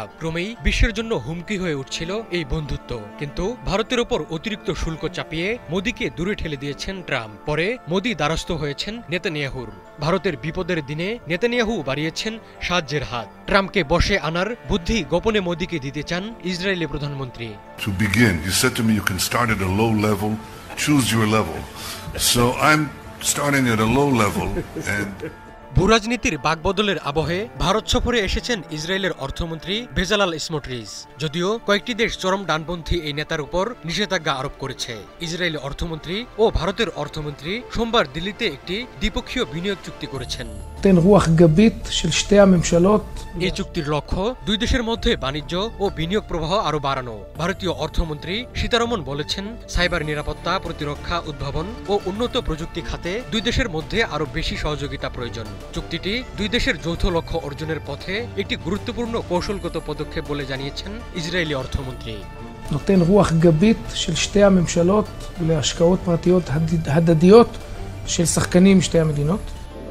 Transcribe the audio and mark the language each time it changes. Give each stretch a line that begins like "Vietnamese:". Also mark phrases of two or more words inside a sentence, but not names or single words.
Bangla: ক্রমেই বিশ্বের জন্য হুমকি হয়ে উঠছিল এই বন্ধুত্ব। কিন্তু ভারতের ওপর অতিরিক্ত শুল্ক চাপিয়ে মোদীকে দূরে ঠেলে দিয়েছেন ট্রাম্প। পরে মোদী দ্বারস্থ হয়েছেন নেতানিয়াহুর। ভারতের বিপদের দিনে নেতানিয়াহু বাড়িয়েছেন সাহায্যের হাত। ট্রাম্পকে বশে আনার বুদ্ধি গোপনে মোদীকে দিতে চান ইসরায়েলি প্রধানমন্ত্রী।
English: To begin, he said to me, you can start at a low level, choose your level. So I'm starting at a low level and
Bangla: ভূরাজনীতির বাকবদলের আবহে ভারত সফরে এসেছেন ইসরায়েলের অর্থমন্ত্রী বেজালাল স্মোট্রিচ। যদিও কয়েকটি দেশ চরম ডানপন্থী এই নেতার উপর নিষেধাজ্ঞা আরোপ করেছে। ইসরায়েলি অর্থমন্ত্রী ও ভারতের অর্থমন্ত্রী সোমবার দিল্লিতে একটি দ্বিপক্ষীয় বিনিয়োগ চুক্তি করেছেন। এই চুক্তির লক্ষ্য দুই দেশের মধ্যে বাণিজ্য ও বিনিয়োগ প্রবাহ আরো বাড়ানো। ভারতীয় অর্থমন্ত্রী সীতারমণ বলেছেন, সাইবার নিরাপত্তা, প্রতিরক্ষা, উদ্ভাবন ও উন্নত প্রযুক্তি খাতে দুই দেশের মধ্যে আরো বেশি সহযোগিতা প্রয়োজন। চুক্তিটি দুই দেশের যৌথ লক্ষ্য অর্জনের পথে একটি গুরুত্বপূর্ণ কৌশলগত পদক্ষেপ বলে জানিয়েছেন ইসরায়েলি অর্থমন্ত্রী।
Hebrew: נותן רוח גבית של שתי הממשלות להשקעות פרטיות הדדיות של שחקנים משתי המדינות.